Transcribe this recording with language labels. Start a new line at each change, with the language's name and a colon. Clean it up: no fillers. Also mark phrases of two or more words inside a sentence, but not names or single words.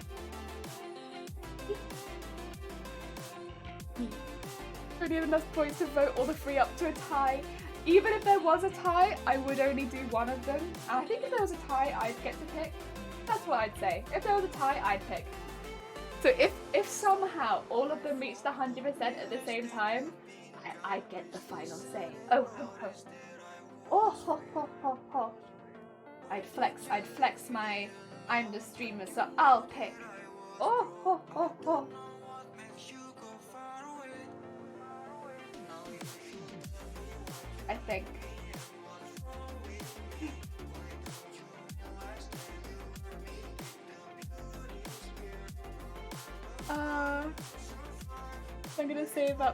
English: I need enough points to vote all the three up to a tie. Even if there was a tie, I would only do one of them. And I think if there was a tie, I'd get to pick. That's what I'd say. If there was a tie, I'd pick. So if somehow all of them reached 100% at the same time, I'd get the final say. Oh ho ho. Oh ho ho ho ho. I'd flex my I'm the streamer, so I'll pick. Oh ho ho ho. I think. I'm gonna save up.